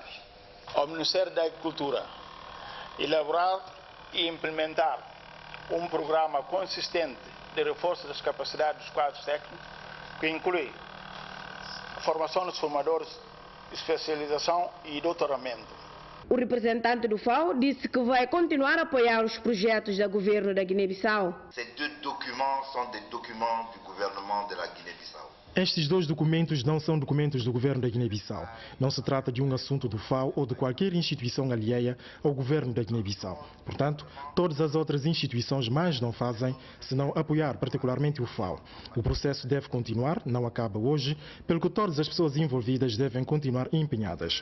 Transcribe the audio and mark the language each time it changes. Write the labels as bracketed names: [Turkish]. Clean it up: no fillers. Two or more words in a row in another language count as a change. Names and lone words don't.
[Portuguese] Ao Ministério da Agricultura elaborar e implementar um programa consistente de reforço das capacidades dos quadros técnicos, que inclui a formação dos formadores, especialização e doutoramento. O representante do FAO disse que vai continuar a apoiar os projetos do governo da Guiné-Bissau. [French] Ces 2 documents sont des documents du gouvernement de la Guinée-Bissau. [Portuguese] Estes dois documentos não são documentos do governo da Guiné-Bissau. Não se trata de um assunto do FAO ou de qualquer instituição alheia ao governo da Guiné-Bissau. Portanto, todas as outras instituições mais não fazem senão apoiar particularmente o FAO. O processo deve continuar, não acaba hoje, pelo que todas as pessoas envolvidas devem continuar empenhadas.